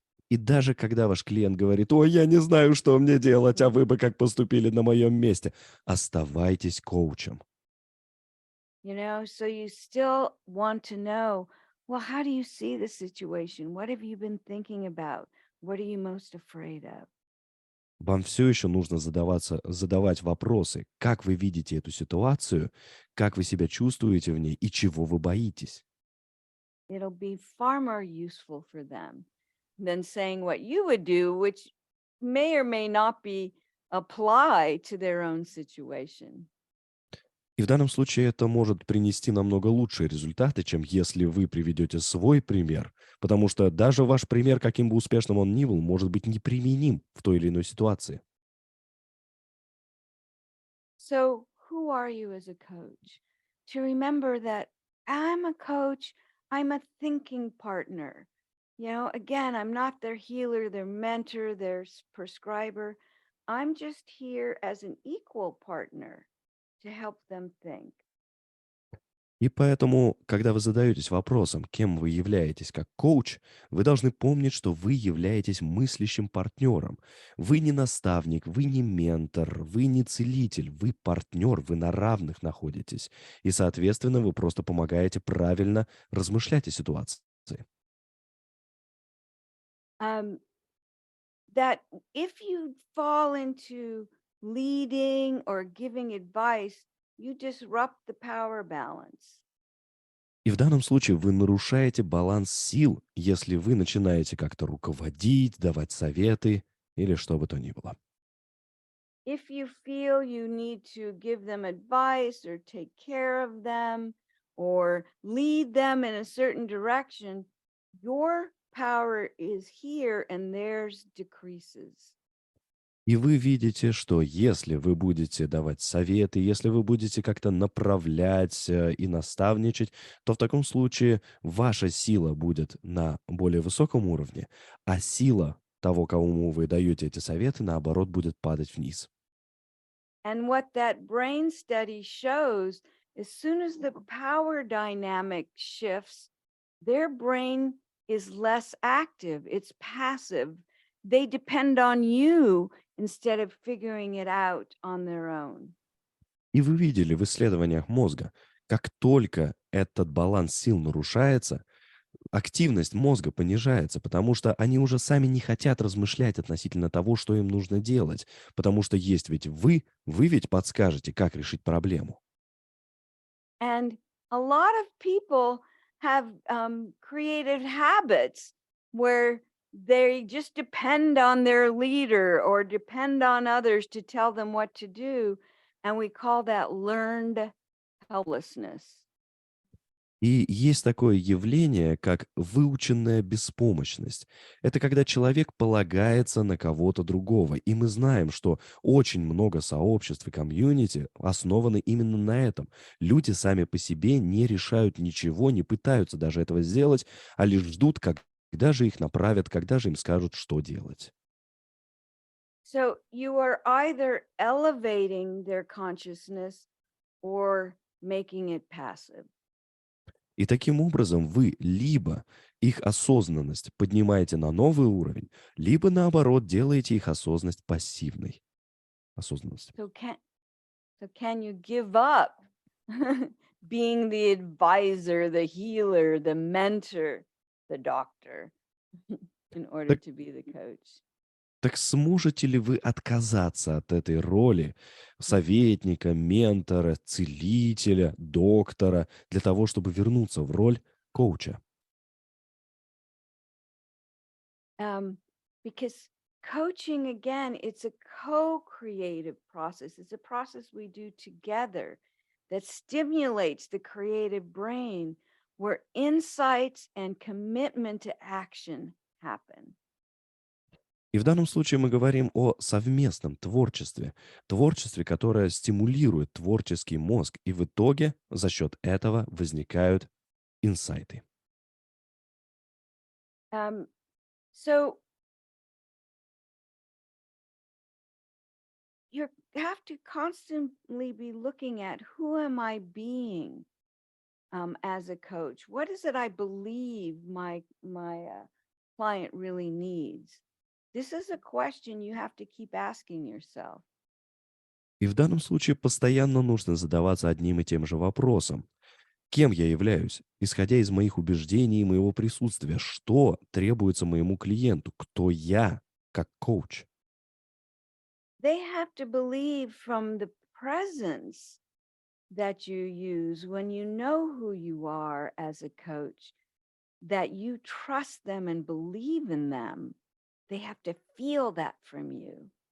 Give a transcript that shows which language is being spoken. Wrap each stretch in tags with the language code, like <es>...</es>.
<ru>И даже когда ваш клиент говорит: «Ой, я не знаю, что мне делать, а вы бы как поступили на моем месте», оставайтесь коучем.</ru> <en>So you still want to know, well, how do you see the situation? What have you been thinking about? What are you most afraid of?</en> <ru>Вам все еще нужно задавать вопросы, как вы видите эту ситуацию, как вы себя чувствуете в ней и чего вы боитесь.</ru> <en>It'll be far more useful for them than saying what you would do, which may or may not be applied to their own situation.</en> <ru>И в данном случае это может принести намного лучшие результаты, чем если вы приведете свой пример, потому что даже ваш пример, каким бы успешным он ни был, может быть неприменим в той или иной ситуации.</ru> <en>So who are you as a coach? To remember that I'm a coach, I'm a thinking partner. Again, I'm not their healer, their mentor, their prescriber. I'm just here as an equal partner to help them think.</en> <ru>И поэтому, когда вы задаетесь вопросом, кем вы являетесь как коуч, вы должны помнить, что вы являетесь мыслящим партнером. Вы не наставник, вы не ментор, вы не целитель, вы партнер, вы на равных находитесь. И, соответственно, вы просто помогаете правильно размышлять о ситуации.</ru> <en>That if you fall into leading or giving advice, you disrupt the power balance.</en> <ru>И в данном случае вы нарушаете баланс сил, если вы начинаете как-то руководить, давать советы или что бы то ни было.</ru> <en>If you feel you need to give them advice or take care of them or lead them in a certain direction, your power is here and theirs decreases.</en> <ru>И вы видите, что если вы будете давать советы, если вы будете как-то направлять и наставничать, то в таком случае ваша сила будет на более высоком уровне, а сила того, кому вы даете эти советы, наоборот, будет падать вниз.</ru> <en>And what that brain study shows, as soon as the power dynamic shifts, their brain is less active, it's passive, they depend on you instead of figuring it out on their own.</en> <ru>И вы видели в исследованиях мозга, как только этот баланс сил нарушается, активность мозга понижается, потому что они уже сами не хотят размышлять относительно того, что им нужно делать, потому что есть ведь вы ведь подскажете, как решить проблему.</ru> <en>And a lot of people have created habits where they just depend on their leader or depend on others to tell them what to do. And we call that learned helplessness.</en> <ru>И есть такое явление, как выученная беспомощность. Это когда человек полагается на кого-то другого. И мы знаем, что очень много сообществ и комьюнити основаны именно на этом. Люди сами по себе не решают ничего, не пытаются даже этого сделать, а лишь ждут, когда же их направят, когда же им скажут, что делать.</ru> <en>So you are either elevating their consciousness or making it passive.</en> <ru>И таким образом вы либо их осознанность поднимаете на новый уровень, либо наоборот делаете их осознанность пассивной. Осознанность.</ru> <en>So can you give up being the advisor, the healer, the mentor, the doctor in order</en> <ru>Так,</ru> <en>to be the coach?</en> <ru>так сможете ли вы отказаться от этой роли советника, ментора, целителя, доктора для того, чтобы вернуться в роль коуча?</ru> <en>Because coaching, again, it's a co-creative process. It's a process we do together that stimulates the creative brain where insights and commitment to action happen.</en> <ru>И в данном случае мы говорим о совместном творчестве, которое стимулирует творческий мозг, и в итоге за счет этого возникают инсайты.</ru> <en>Um, so you have to constantly be looking at who am I being as a coach? What is it I believe my client really needs? This is a question you have to keep asking yourself.</en> <ru>И в данном случае постоянно нужно задаваться одним и тем же вопросом. Кем я являюсь, исходя из моих убеждений и моего присутствия? Что требуется моему клиенту? Кто я как коуч?</ru> <en>They have to believe from the presence that you use when you know who you are as a coach, that you trust them and believe in them. They have to feel that from you.</en>